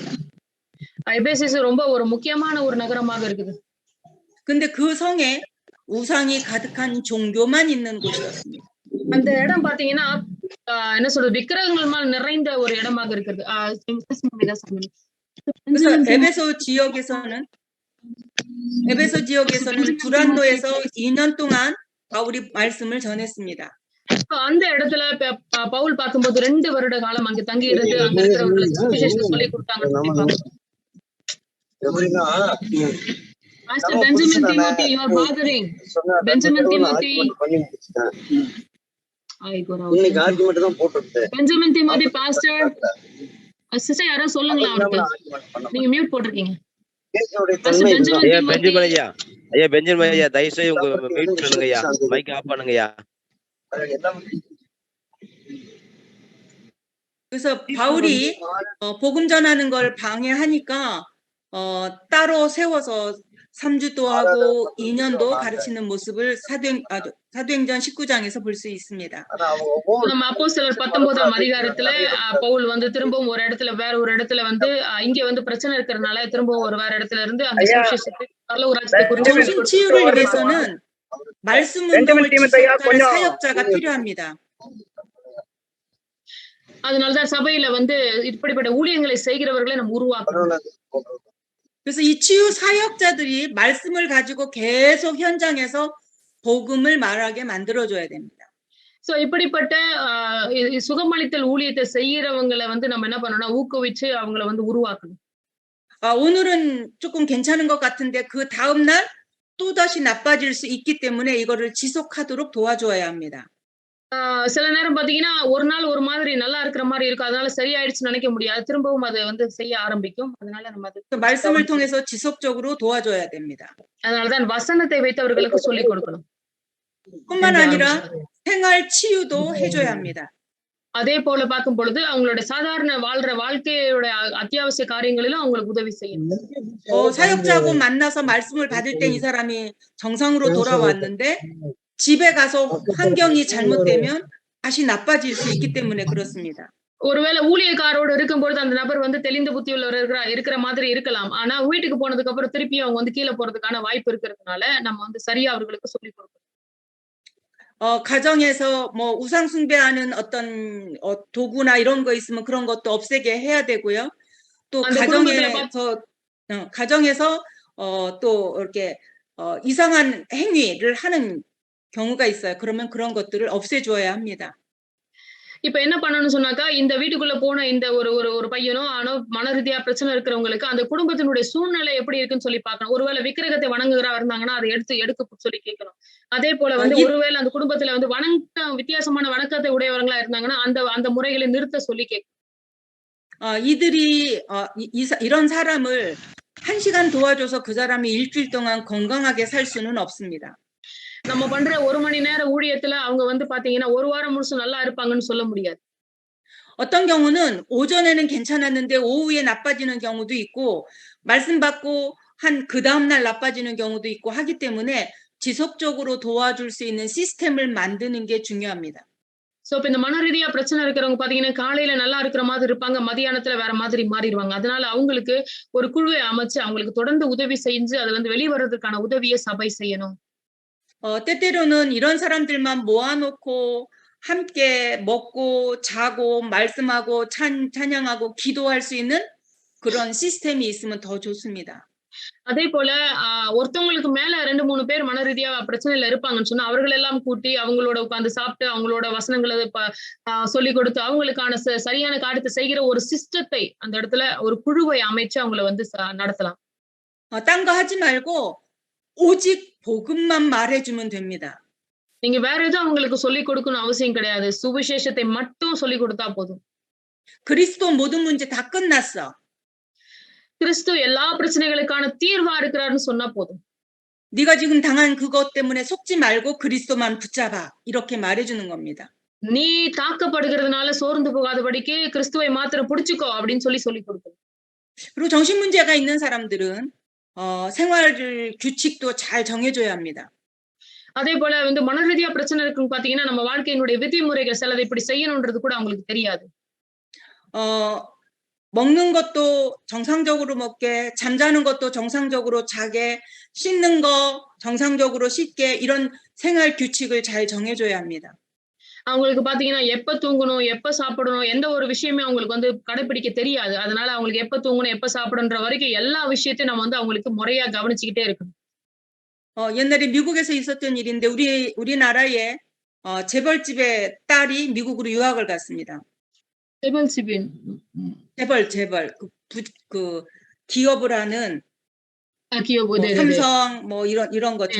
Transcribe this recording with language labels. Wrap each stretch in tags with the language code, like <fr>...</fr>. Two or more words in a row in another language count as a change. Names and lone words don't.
<ta>எபேசு ரொம்ப ஒரு முக்கியமான ஒரு நகரமாக இருக்குது.</ta> <ko>근데 그 성에 우상이 가득한 종교만 있는 곳이었습니다.</ko> <ta>அந்த இடம் பாத்தீங்கன்னா என்ன சொல்றது, விக்கிரகங்கள் நிறைந்த ஒரு இடமாக இருக்குது.</ta> <ko>그래서 에베소 지역에서는 두란노에서 2년 동안 바울이 말씀을 전했습니다.</ko> <ta>அந்த இடத்துல பவுல் பார்க்கும்போது 2 வருட காலம் அங்க தங்கி இருந்து அங்க இருக்கிறவங்களுக்கு சுவிசேஷம் சொல்லி கொடுத்தாங்க.</ta> <en>Pastor Benjamin Timothy, you are bothering. Benjamin Timothy.</en> <ta>இன்னைக்கு ஆர்குமெண்ட் தான் போட்டுட்டேன்.</ta> <en>Benjamin Timothy pastor.</en> <ta>சிஸ்டர் யாரோ சொல்லுங்களா அவருக்கு. நீங்க மியூட் போட்டுருக்கீங்க. ஐயா பெஞ்சமின் ஐயா தயவு செய்து உங்க மியூட் பண்ணுங்க ஐயா,</ta> <en>mic off</en> <ta>பண்ணுங்க ஐயா.</ta> <ko>그래서 바울이 복음 전하는 걸 방해하니까 따로 세워서 3주도 하고 2년도 가르치는 모습을 사도행전 19장에서 볼 수 있습니다.</ko> <ta>நம்ம அப்போஸ்தலர் 19ஆம் அதிகாரத்துல பவுல் வந்து திரும்பவும் ஒரு இடத்துல வேற ஒரு இடத்துல வந்து இங்க வந்து பிரச்சனை இருக்கிறதுனால திரும்பவும் ஒரு வேற இடத்துல இருந்து அந்த சுவிசேஷத்தை பரலோகராஜ்யத்தை குறித்து</ta> <ko>정신치유를 위해서는 말씀 운동을 지속하는 사역자가 필요합니다.</ko> <ta>அதனாலதான் சபையில வந்து இப்படிப்பட்ட ஊழியங்களை செய்கிறவர்களை நம்ம உருவாக்கணும்.</ta> <ko>그래서 이 치유 사역자들이 말씀을 가지고 계속 현장에서 복음을 말하게 만들어줘야 됩니다.</ko> <ta>சோ இப்படிப்பட்ட சுகமளித்தல் ஊழியத்தை செய்யறவங்களை வந்து நம்ம என்ன பண்ணணும்னா ஊக்குவிச்சு அவங்கள வந்து உருவாக்கணும்.</ta> <ko>오늘은 조금 괜찮은 것 같은데 그 다음 날 또다시 나빠질 수 있기 때문에 이거를 지속하도록 도와줘야 합니다.</ko> <ta>சில நேரம் பாத்தீங்கன்னா ஒரு நாள் ஒரு மாதிரி நல்லா இருக்கிற மாதிரி இருக்கும், அதனால சரியாயிடுச்சுன்னு நினைக்க முடியாது, திரும்பவும் அதை வந்து செய்ய ஆரம்பிக்கும். அதனால நம்ம</ta> <ko>말씀을 통해서 지속적으로 도와줘야 됩니다.</ko> <ta>அதனாலதான் வசனத்தை வைத்தவர்களுக்கு சொல்லிக் கொடுக்கணும்.</ta> <ko>뿐만 아니라 생활 치유도 해줘야 합니다.</ko> <ta>அதே போல பார்க்கும் பொழுது அவங்களோட சாதாரண வாழ்க்கையோட அத்தியாவசிய காரியங்களிலும் அவங்களுக்கு உதவி செய்யணும்.</ta> <ko>사역자하고 만나서 말씀을 받을 땐 이 사람이 정상으로 돌아왔는데 집에 가서 환경이 잘못되면 다시 나빠질 수 있기 때문에 그렇습니다.</ko> <ta>ஒருவேளை ஊழியக்காரோடு இருக்கும்போது அந்த நபர் வந்து தெளிந்த புத்தி இருக்கிற மாதிரி இருக்கலாம், ஆனா வீட்டுக்கு போனதுக்கு அப்புறம் திருப்பி அவங்க வந்து கீழே போறதுக்கான வாய்ப்பு இருக்கிறதுனால நம்ம வந்து சரியா அவர்களுக்கு சொல்லிக் கொடுக்கணும்.</ta> <ko>가정에서 뭐 우상 숭배하는 어떤 도구나 이런 거 있으면 그런 것도 없애게 해야 되고요. 또 가정에서 또 이렇게 이상한 행위를 하는 경우가 있어요. 그러면 그런 것들을 없애줘야 합니다.</ko> <ta>இப்ப என்ன பண்ணணும்னு சொன்னாக்கா, இந்த வீட்டுக்குள்ள போன இந்த ஒரு ஒரு ஒரு பையனோ, ஆணோ மன ரீதியா பிரச்சனை இருக்கிறவங்களுக்கு, அந்த குடும்பத்தினுடைய சூழ்நிலை எப்படி இருக்குன்னு சொல்லி பார்க்கணும். ஒருவேளை விக்கிரகத்தை வணங்குகிறவரா இருந்தாங்கன்னா, அதை எடுக்க சொல்லி கேட்கணும். அதே போல 어, வந்து 이, ஒருவேளை அந்த குடும்பத்துல வந்து வித்தியாசமான வணக்கத்தை உடையவர்களா இருந்தாங்கன்னா, அந்த அந்த முறைகளை நிறுத்த சொல்லி கேட்கணும்.</ta> <ko>이들이 이런 사람을 1시간 도와줘서 그 사람이 일주일 동안 건강하게 살 수는 없습니다.</ko> <ta>நம்ம பண்ற 1 மணி நேர ஊழியத்துல அவங்க வந்து பாத்தீங்கன்னா, 1 வாரம் முழுசும் நல்லா இருப்பாங்கன்னு சொல்ல முடியாது.</ta> <ko>어떤 경우는 오전에는 괜찮았는데 오후에 나빠지는 경우도 있고 말씀 받고 한 그 다음날 나빠지는 경우도 있고 하기 때문에 지속적으로 도와줄 수 있는 시스템을 만드는 게 중요합니다.</ko> <ta>சோ இப்ப இந்த மன ரீதியா பிரச்சனை இருக்கிறவங்க பாத்தீங்கன்னா, காலையில நல்லா இருக்கிற மாதிரி இருப்பாங்க, மதியானத்துல வேற மாதிரி மாறிடுவாங்க. அதனால அவங்களுக்கு ஒரு குழுவை அமைச்சு அவங்களுக்கு தொடர்ந்து உதவி செஞ்சு அதுல இருந்து வெளிவரதுக்கான உதவியை சபை செய்யணும்.</ta> <ko>때때로는 이런 사람들만 모아놓고 함께 먹고 자고 말씀하고 찬양하고 기도할 수 있는 그런 시스템이 있으면 더 좋습니다.</ko> <ta>அதே போல ஒருத்தவங்களுக்கு மேல 2-3 பேர் மன ரீதியா பிரச்சனையில இருப்பாங்கன்னு சொன்னா அவர்கள் எல்லாம் கூட்டி அவங்களோட உட்கார்ந்து சாப்பிட்டு அவங்களோட வசனங்களை சொல்லி கொடுத்து அவங்களுக்கான சரியான காரியத்தை செய்கிற ஒரு சிஸ்டத்தை அந்த இடத்துல ஒரு குழுவை அமைச்சு அவங்கள வந்து நடத்தலாம்.</ta> <ko>딴 거 하지 말고 오직 복음만 말해주면 됩니다.</ko> <ta>நீங்க வேற எதுவும் அவங்களுக்கு சொல்லி கொடுக்கணும் அவசியம் கிடையாது. சுவிசேஷத்தை மட்டும் சொல்லி கொடுத்தா போதும்.</ta> <ko>그리스도 모든 문제 다 끝났어.</ko> <ta>கிறிஸ்து எல்லா பிரச்சனைகளுக்கான தீர்வா இருக்கிறாருன்னு சொன்னா போதும்.</ta> <ko>네가 지금 당한 그것 때문에 속지 말고 그리스도만 붙잡아. 이렇게 말해주는 겁니다.</ko> <ta>நீ தாக்கப்படுகிறதுனால சோர்ந்து போகாதபடிக்கு கிறிஸ்துவை மாத்திரம் பிடிச்சுக்கோ அப்படின்னு சொல்லி கொடுக்கணும்.</ta> <ko>그리고 정신 문제가 있는 사람들은 생활 규칙도 잘 정해줘야 합니다.</ko> <ta>அதே போல வந்து மன ரீதியா பிரச்சனை இருக்குன்னு பாத்தீங்கன்னா நம்ம வாழ்க்கையினுடைய விதிமுறைகள் சிலதை இப்படி செய்யணும்ன்றது கூட அவங்களுக்கு தெரியாது.</ta> <ko>먹는 것도 정상적으로 먹게, 잠자는 것도 정상적으로 자게, 씻는 거 정상적으로 씻게 이런 생활 규칙을 잘 정해줘야 합니다.</ko> <ta>அவங்களுக்கு பாத்தீங்கன்னா எப்ப தூங்கணும், எப்ப சாப்பிடணும், எந்த ஒரு விஷயமே அவங்களுக்கு வந்து கடைபிடிக்க தெரியாது. அதனால அவங்களுக்கு எப்ப தூங்கணும், எப்ப சாப்பிடணுன்ற வரைக்கும் எல்லா விஷயத்தையும் நம்ம வந்து அவங்களுக்கு முறையா கவனிச்சுக்கிட்டே இருக்கணும்.</ta> <ko>옛날에 미국에서 있었던 일인데 우리나라에 재벌집의 딸이 미국으로 유학을 갔습니다. 재벌 그 기업을 하는 삼성 뭐 이런 것처럼.</ko>